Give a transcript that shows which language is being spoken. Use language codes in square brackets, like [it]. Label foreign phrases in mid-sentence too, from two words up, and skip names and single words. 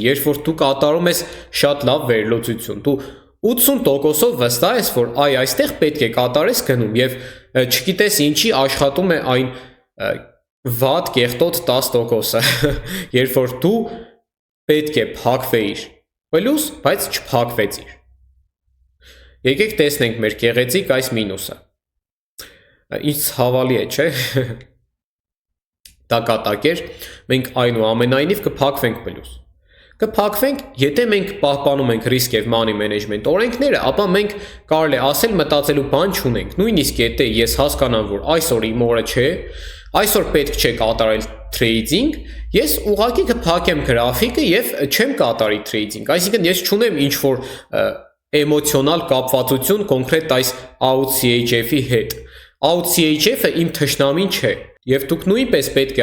[hy] երբ որ դու կատարում ես շատ լավ վերլուծություն, դու 80%-ով վստահ ես, որ այ այստեղ պետք է կատարես գնում եւ չգիտես ինչի աշխատում է այն վատ կեղտոտ 10%-ը, երբ որ դու պետք է փակվեիր պլյուս, բայց չփակվեցիր։ Եկեք տեսնենք մեր գեղեցիկ այս մինուսը։ Ինչ ցավալի է, չէ՞։ Դա կատակ էր, մենք այնուամենայնիվ կփակվենք պլյուս։ Կփակվենք, եթե մենք պահպանում ենք risk եւ [en] money management [hy] օրենքները, ապա մենք կարելի է ասել մտածելու բան չունենք։ Նույնիսկ եթե ես հասկանամ, որ այսօր իմ օրը չէ, այսօր պետք չէ կատարել trading, ես ուղղակի կփակեմ գրաֆիկը եւ չեմ կատարի trading։ Այսինքն ես չունեմ ինչ որ էմոցիոնալ կապվածություն կոնկրետ այս OutCHF-ի հետ։ OutCHF-ը իմ թշնամին չէ, եւ դուք նույնպես պետք է